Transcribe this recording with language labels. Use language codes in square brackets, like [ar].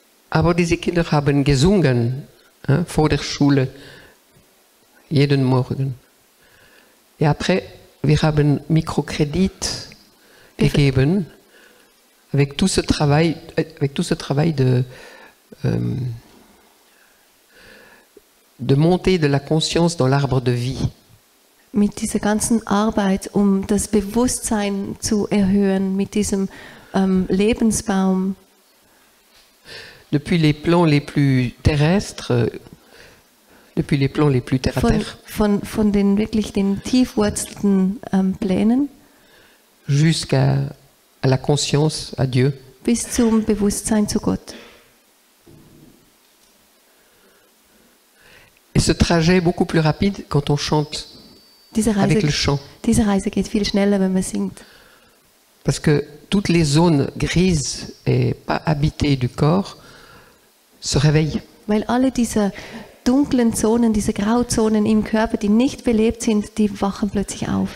[de] Aber diese Kinder haben gesungen vor der Schule jeden Morgen. [fr] Et après, [de] wir haben Mikrokredit gegeben [fr] avec tout ce travail de montée de la conscience dans l'arbre de vie. [de] Mit dieser ganzen Arbeit, um das Bewusstsein zu erhöhen, mit diesem Lebensbaum. [fr] Depuis les plans les plus terrestres, depuis les plans les plus terre à terre. [de] Von den wirklich den tiefwurzelten Plänen. [fr] Jusqu'à la conscience à Dieu. [de] Bis zum Bewusstsein zu Gott. [fr] Et ce trajet est beaucoup plus rapide quand on chante avec le chant. [de] Diese Reise geht viel schneller, wenn man singt. [fr] Parce que toutes les zones grises et pas habitées du corps se réveillent. [de] Weil alle diese dunklen Zonen, diese Grauzonen im Körper, die nicht belebt sind, die wachen plötzlich auf.